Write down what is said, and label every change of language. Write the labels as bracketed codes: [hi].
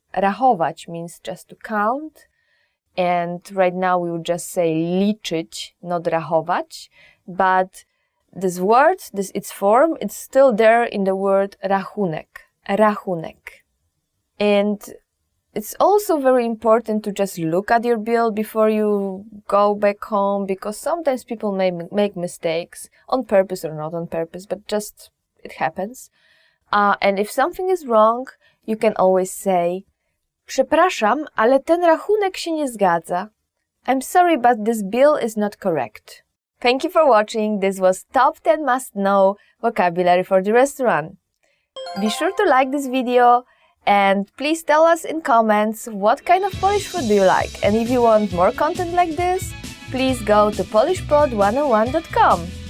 [en] Rachować means just to count, and right now we would just say liczyć, not rachować, but this word, its form, it's still there in the word rachunek, rachunek. And it's also very important to just look at your bill before you go back home, because sometimes people may make mistakes, on purpose or not on purpose, but just it happens. And if something is wrong, you can always say, [pl] przepraszam, ale ten rachunek się nie zgadza. [en] I'm sorry, but this bill is not correct. Thank you for watching. This was Top 10 Must-Know Vocabulary for the Restaurant. Be sure to like this video and please tell us in comments what kind of Polish food do you like. And if you want more content like this, please go to polishpod101.com.